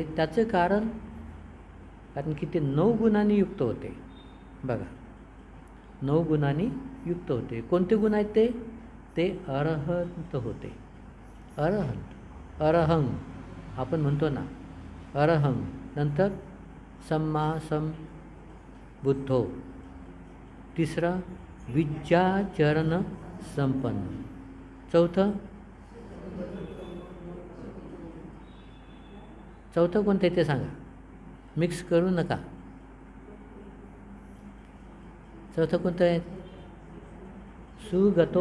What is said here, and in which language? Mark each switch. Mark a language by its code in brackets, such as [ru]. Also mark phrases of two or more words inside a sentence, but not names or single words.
[mr] त्याचं कारण की ते 9 गुणांनी युक्त होते. बघा, 9 गुणांनी युक्त होते. कोणते गुण आहेत ते? ते अरहंत होते. अरहंत, अरहं आपण म्हणतो ना, अरहं. [pi] नंतर सम्मा सम बुद्धो. [mr] तिसरं [pi] विद्याचरण संपन्न. [mr] चौथं कोणतं आहे ते सांगा, मिक्स करू नका. चौथं कोणतं आहे? सुगतो.